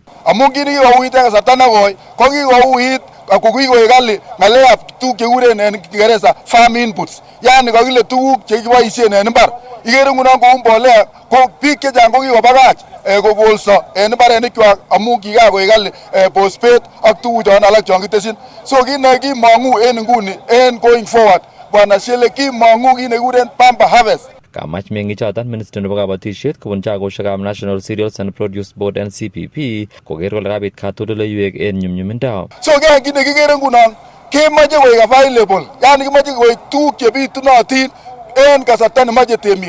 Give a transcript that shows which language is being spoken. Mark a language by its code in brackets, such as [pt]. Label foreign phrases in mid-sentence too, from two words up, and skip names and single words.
[kln] Amun kini kikouit en kasarta nekoi ko kikouit ako kikoik kali ng'alekab tuguk chekikuren en Kiingereza [en] farm inputs. [kln] Yani kakile tuguk chekiboisien en mbar. Ikere ngunon kou mbolea ko biik chechang ko kikobakach kokolso en mbarenikwak amun kikakoik kali phosphate ak tuguchon alak chon kitesyin. So kit nekimong'u en nguni en [en] going forward [kln] bwana Shele kimong'u kit nekikuren [en] bumper harvest. [kln] Kamach meng'ichoton Ministry nebo kabatisiet kobun chagoshekab National Cereals and Produce Board NCPP koker kole kabit katoldoleiwek en nyumnyumindo. So kit nekikere ngunon kemoche koik available, yani kimoche koik tuguk chebitunotin en kasarta nemoche temik.